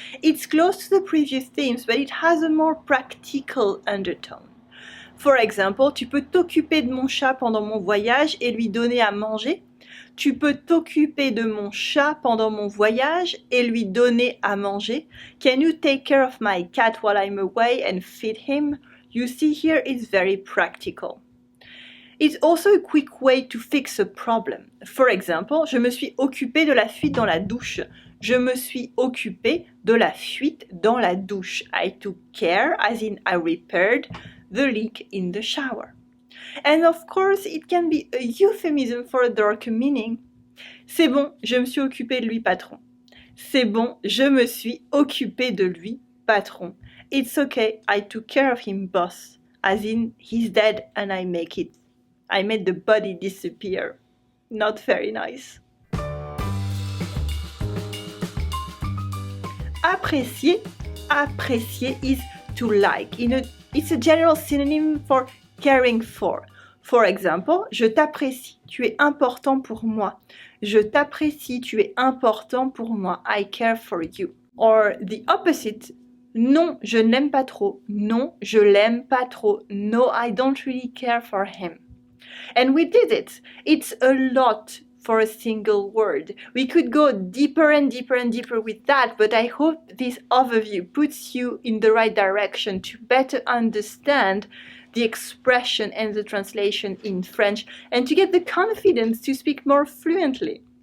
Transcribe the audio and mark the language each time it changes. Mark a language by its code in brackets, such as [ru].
[en] It's close to the previous themes, but it has a more practical undertone. For example, [fr] tu peux t'occuper de mon chat pendant mon voyage et lui donner à manger. Tu peux t'occuper de mon chat pendant mon voyage et lui donner à manger. [en] Can you take care of my cat while I'm away and feed him? You see here it's very practical. It's also a quick way to fix a problem. For example, [fr] je me suis occupée de la fuite dans la douche. Je me suis occupée de la fuite dans la douche. [en] I took care, as in I repaired the leak in the shower. And of course, it can be a euphemism for a darker meaning. [fr] C'est bon, je me suis occupée de lui, patron. C'est bon, je me suis occupée de lui, patron. [en] It's okay, I took care of him, boss. As in, he's dead and I made the body disappear. Not very nice. Apprécier is to like. It's a general synonym for caring for. For example, [fr] je t'apprécie, tu es important pour moi. Je t'apprécie, tu es important pour moi. [en] I care for you. Or the opposite, [fr] non, je ne l'aime pas trop. Non, je l'aime pas trop. [en] No, I don't really care for him. And we did it. It's a lot for a single word. We could go deeper and deeper and deeper with that, but I hope this overview puts you in the right direction to better understand the expression and the translation in French and to get the confidence to speak more fluently.